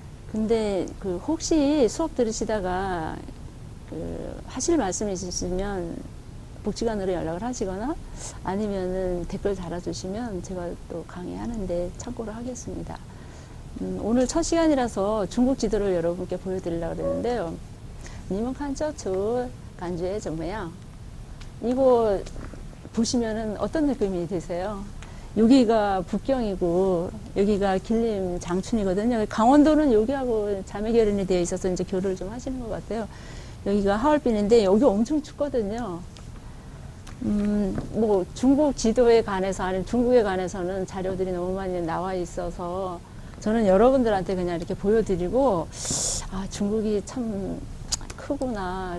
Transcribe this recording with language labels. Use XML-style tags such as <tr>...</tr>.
<ko>근데 혹시 수업 들으시다가 하실 말씀이 있으시면 복지관으로 연락을 하시거나 아니면은 댓글 달아주시면 제가 또 강의하는데 참고를 하겠습니다. 오늘 첫 시간이라서 중국 지도를 여러분께 보여드리려고 그랬는데요.</ko> <zh>你们看这图感觉怎么样?</zh> <ko>이거 보시면은 어떤 느낌이 드세요? 여기가 북경이고 여기가 길림 장춘이거든요. 강원도는 여기하고 자매결연이 되어 있어서 이제 교류를 좀 하시는 것 같아요. 여기가 하얼빈인데 여기 엄청 춥거든요. 뭐 중국 지도에 관해서 아니면 중국에 관해서는 자료들이 너무 많이 나와 있어서 저는 여러분들한테 그냥 이렇게 보여드리고 아 중국이 참 크구나.</ko>